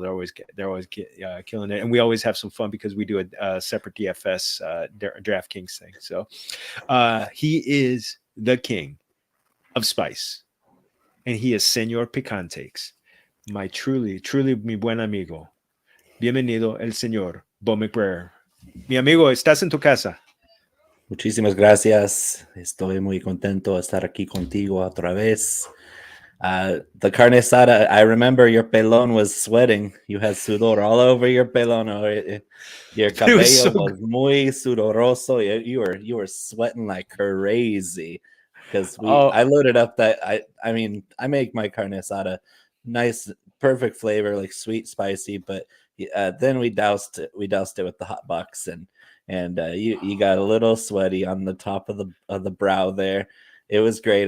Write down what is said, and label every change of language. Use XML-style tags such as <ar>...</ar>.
<en>They're always killing it, and we always have some fun because we do a separate DFS DraftKings thing. So he is the king of spice, and he is Senor Pican-Takes, my truly</en> <es>mi buen amigo. Bienvenido el señor Bo McBrayer. Mi amigo, ¿estás en tu casa? Muchísimas gracias. Estoy muy contento de estar aquí contigo otra vez.</es> <en>The carne asada, I remember your pelón was sweating. You had sudor all over your pelón. Your cabello was</en> <es>muy sudoroso.</es> <en>You were sweating like crazy because I loaded up that. I mean, I make my carne asada nice, perfect flavor, like sweet, spicy, but then we doused it with the hot box, and you got a little sweaty on the top of the brow there. It was great.</en>